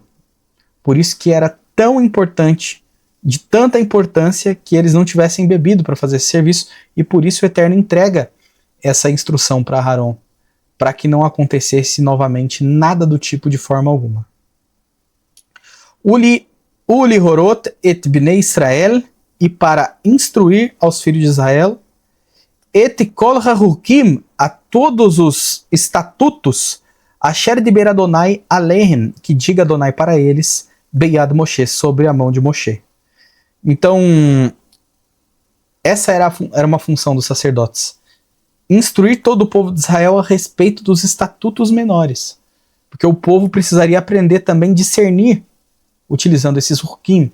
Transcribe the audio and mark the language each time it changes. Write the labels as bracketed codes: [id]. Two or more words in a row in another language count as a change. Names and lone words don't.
[pt] Por isso que era tão importante, de tanta importância, que eles não tivessem bebido para fazer esse serviço, e por isso o Eterno entrega essa instrução para Aharon, para que não acontecesse novamente nada do tipo de forma alguma. [he] ולהורת את בני ישראל, [pt] e para instruir aos filhos de Israel, [he] את כל החקים, [pt] a todos os estatutos, [he] אשר דבר יהוה אליהם, [pt] que diga Adonai para eles, [he] ביד משה, [pt] sobre a mão de Moshe. Então, essa era uma função dos sacerdotes. Instruir todo o povo de Israel a respeito dos estatutos menores. Porque o povo precisaria aprender também a discernir, utilizando esses hukim.